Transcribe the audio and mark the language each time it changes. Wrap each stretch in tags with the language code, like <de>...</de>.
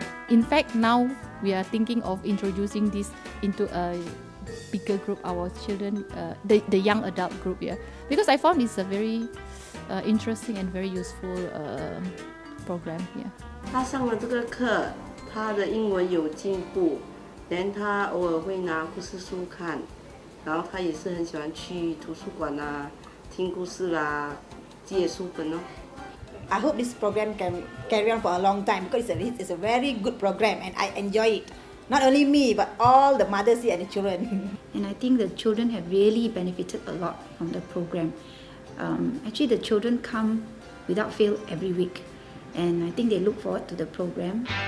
<en>In fact, now we are thinking of introducing this into a bigger group, our children, the young adult group, because I found it's a very interesting and very useful program.</en> <zh>他上了这个课，他的英文有进步，连他偶尔会拿故事书看，然后他也是很喜欢去图书馆啊，听故事啦，借书本哦。</zh> <en>I hope this program can carry on for a long time because it's a very good program and I enjoy it. Not only me, but all the mothers here and the children. And I think the children have really benefited a lot from the program. Actually, the children come without fail every week. And I think they look forward to the program.</en>